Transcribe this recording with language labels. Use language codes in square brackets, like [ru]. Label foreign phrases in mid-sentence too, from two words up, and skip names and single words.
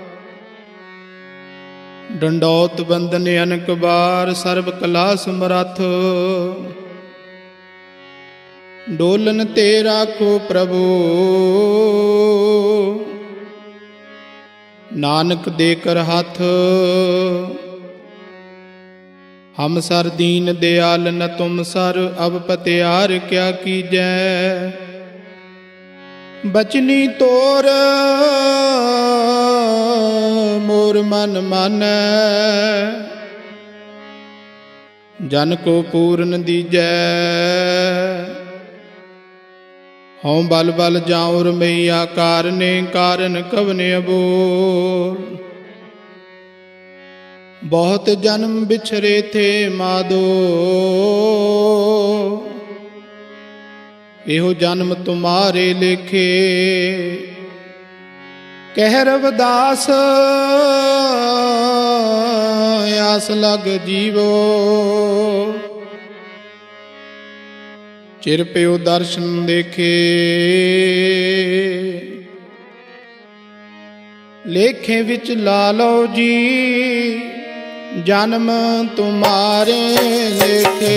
[pa] ਡੰਡੌਤ ਬੰਦਨ ਅਨਕ ਬਾਰ ਸਰਬ ਕਲਾ ਸਮਰੱਥ। ਡੋਲਨ ਤੇ ਰਾਖੋ ਪ੍ਰਭੂ ਨਾਨਕ ਦੇ ਕਰ ਹੱਥ। [hi] हम सर दीन दयाल न तुम सर अब पत्यार क्या कीजै। बचनी तोर मोर मन मानै जन को पूरन दीजै। हूँ बल बल जाऊँ रमैया कारने कारण कवने अबोर। बहुत जन्म बिछरे थे माधो एहो जन्म तुम्हारे लेखे। कह रविदास आस लग जीवो चिर प्यो दर्शन देखे। लेखे विच लालो जी जन्म तुम्हारे लेखे।